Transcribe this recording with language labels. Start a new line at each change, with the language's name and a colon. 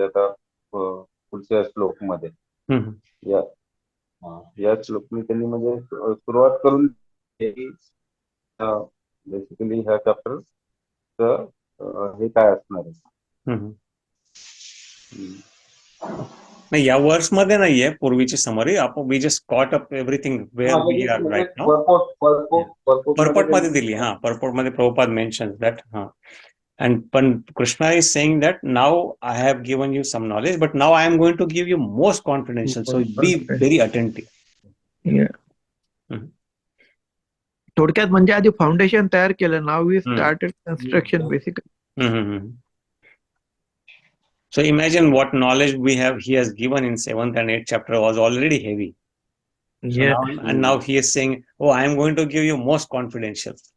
Marathi: म्हणजे आता पुढच्या श्लोक मध्ये या या श्लोकनी त्यांनी म्हणजे सुरुवात करून बेसिकली ह्या चॅप्टर हे काय असणार आहे. नाही, या वर्स मध्ये नाहीये पूर्वीची समरी. आपण
English: We just caught up everything where we are right now.
Marathi: पर्पट मध्ये दिली. पर्पट मध्ये Prabhupada
English: Mentions that. And Krishna is saying that now I have given you some knowledge, but now I am going to give you most confidential. So be very attentive.
Marathi: थोडक्यात म्हणजे आधी foundation तयार केलं.
English: Now we started construction basically. So imagine what knowledge we have. He has given in 7th and 8th chapter was already heavy. So now he is saying, "Oh, I am going to give you most confidential."